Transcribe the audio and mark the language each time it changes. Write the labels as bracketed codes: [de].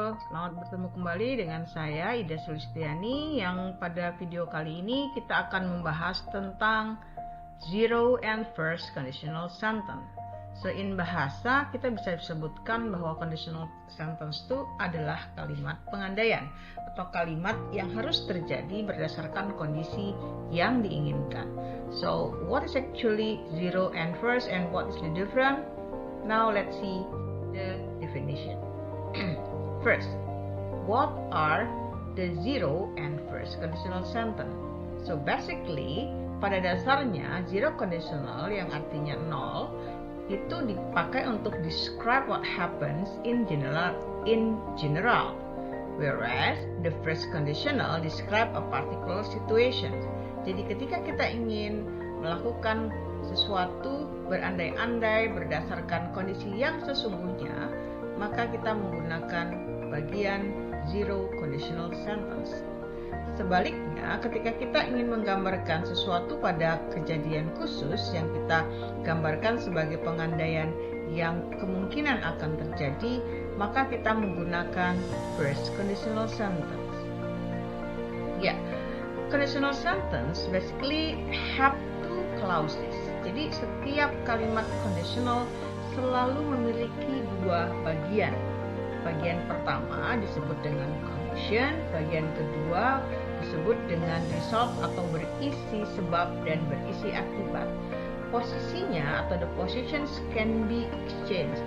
[id] Selamat bertemu kembali dengan saya Ida Sulistiani, yang pada video kali ini kita akan membahas tentang zero and first conditional sentence. So in bahasa kita bisa disebutkan bahwa conditional sentence itu adalah kalimat pengandaian atau kalimat yang harus terjadi berdasarkan kondisi yang diinginkan. [en] So what is actually zero and first and what is the difference? Now let's see the definition. First, what are the zero and first conditional sentence? So basically, [id] pada dasarnya zero conditional yang artinya nol itu dipakai untuk [en] describe what happens in general, whereas the first conditional describe a particular situation. [id] Jadi ketika kita ingin melakukan sesuatu berandai-andai berdasarkan kondisi yang sesungguhnya, maka kita menggunakan bagian zero conditional sentence. Sebaliknya, ketika kita ingin menggambarkan sesuatu pada kejadian khusus yang kita gambarkan sebagai pengandaian yang kemungkinan akan terjadi, maka kita menggunakan first conditional sentence. [en] Conditional sentence basically have two clauses. [id] Jadi setiap kalimat conditional selalu memiliki dua bagian. Bagian pertama disebut dengan condition, bagian kedua disebut dengan result atau berisi sebab dan berisi akibat. Posisinya atau [en] the positions can be exchanged.